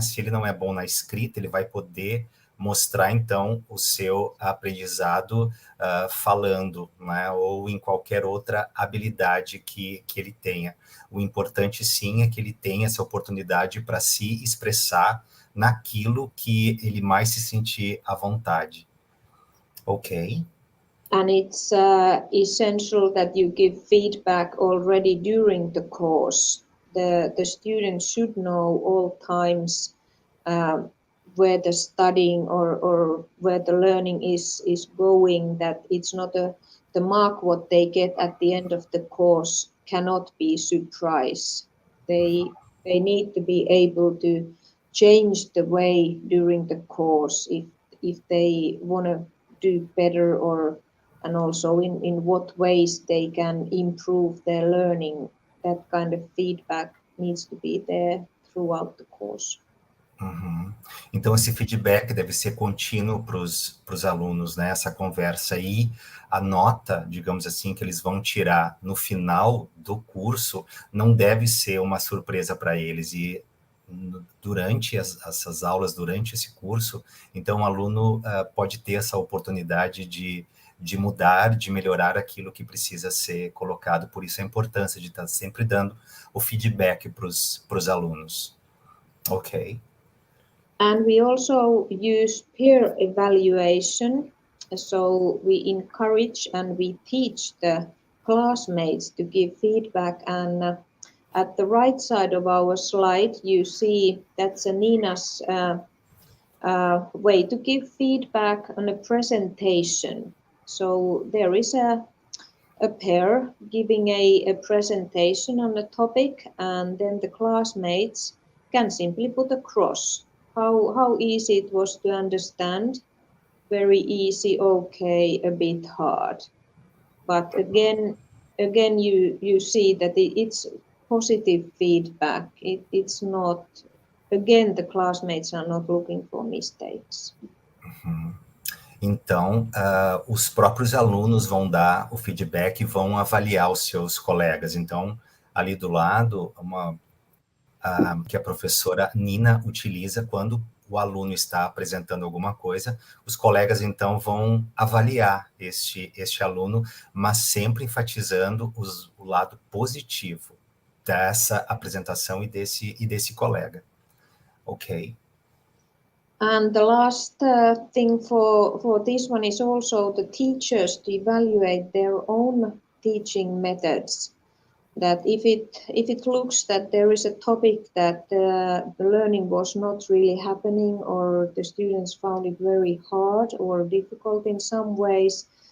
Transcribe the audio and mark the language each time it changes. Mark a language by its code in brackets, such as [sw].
[pt] Se ele não é bom na escrita, ele vai poder mostrar então o seu aprendizado falando, né? Ou em qualquer outra habilidade que ele tenha. O importante sim é que ele tenha essa oportunidade para se expressar naquilo que ele mais se sentir à vontade. Ok. [en] And it's essential that you give feedback already during the course. The students should know all times where the studying or where the learning is going, that it's not the mark what they get at the end of the course cannot be surprise. They need to be able to change the way during the course if they want to do better, and also in what ways they can improve their learning. That kind of feedback needs to be there throughout the course. Uhum. [pt] Então esse feedback deve ser contínuo para os alunos, né? Essa conversa, e a nota, digamos assim, que eles vão tirar no final do curso não deve ser uma surpresa para eles. E durante essas aulas, durante esse curso, então o aluno pode ter essa oportunidade de mudar, de melhorar aquilo que precisa ser colocado. Por isso a importância de estar sempre dando o feedback para os alunos. Ok. [en] And we also use peer evaluation. So we encourage and we teach the classmates to give feedback. And at the right side of our slide, you see that's Nina's way to give feedback on a presentation. So there is a pair giving a presentation on a topic, and then the classmates can simply put a cross. How easy it was to understand, very easy, okay, a bit hard. But again you see that it's positive feedback. It's not, again, the classmates are not looking for mistakes. Uhum. [pt] Então, os próprios alunos vão dar o feedback e vão avaliar os seus colegas. Então, ali do lado, que a professora Nina utiliza quando o aluno está apresentando alguma coisa, os colegas, então, vão avaliar este aluno, mas sempre enfatizando o lado positivo dessa apresentação e desse colega. Ok. [en] And the last thing for this one is also the teachers to evaluate their own teaching methods. That if it looks that there is a topic that the learning was not really happening, or the students found it very hard or difficult in some ways,